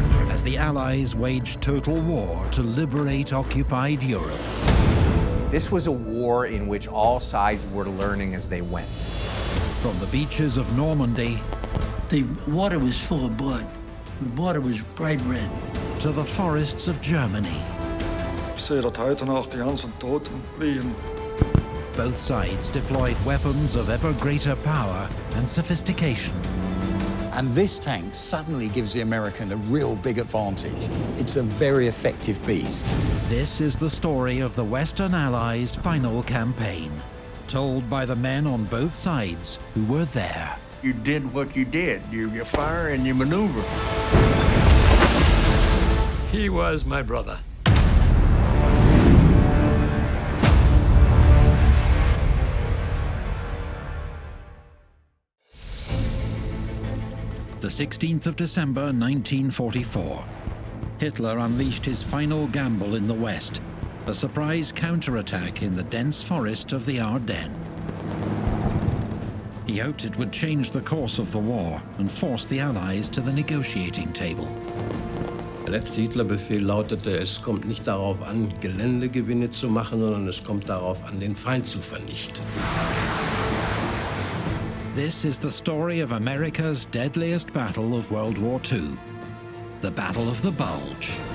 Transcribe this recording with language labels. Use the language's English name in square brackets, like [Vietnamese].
[English] As the Allies waged total war to liberate occupied Europe. This was a war in which all sides were learning as they went. From the beaches of Normandy, the water was full of blood. The water was bright red. To the forests of Germany. [German] Ich sehe dort heute noch die ganzen Toten liegen. [English] Both sides deployed weapons of ever greater power and sophistication. And this tank suddenly gives the American a real big advantage. It's a very effective beast. This is the story of the Western Allies' final campaign, told by the men on both sides who were there. You did what you did. You fire and you maneuver. He was my brother. The 16th of December, 1944. Hitler unleashed his final gamble in the West, a surprise counterattack in the dense forest of the Ardennes. He hoped it would change the course of the war and force the Allies to the negotiating table. [German] Der letzte Hitlerbefehl lautete, es kommt nicht darauf an, Geländegewinne zu machen, sondern es kommt darauf an, den Feind zu vernichten. [English] This is the story of America's deadliest battle of World War II, the Battle of the Bulge.